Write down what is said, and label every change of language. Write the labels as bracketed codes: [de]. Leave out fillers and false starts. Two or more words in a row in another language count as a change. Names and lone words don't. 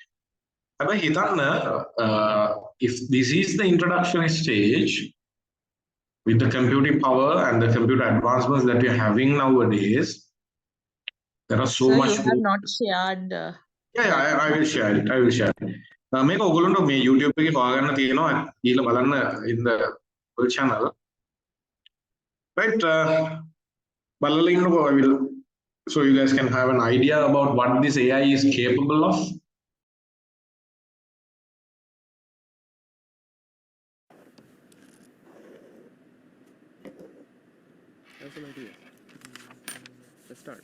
[en] If this is the introductory stage, with the computing power and the computer advancements that we are having nowadays, there are so much. You have not shared. Yeah, I will share it. I will share it. [si] මේක ඔයගොල්ලන්ට මේ YouTube එකේ හොයාගන්න තියෙනවා ඊළඟ බලන්න [en] in the channel. Right, [si] බලලා ඉන්නකෝ [en] I will, so you guys can have an idea about what this AI is capable of. That's an idea. Let's start.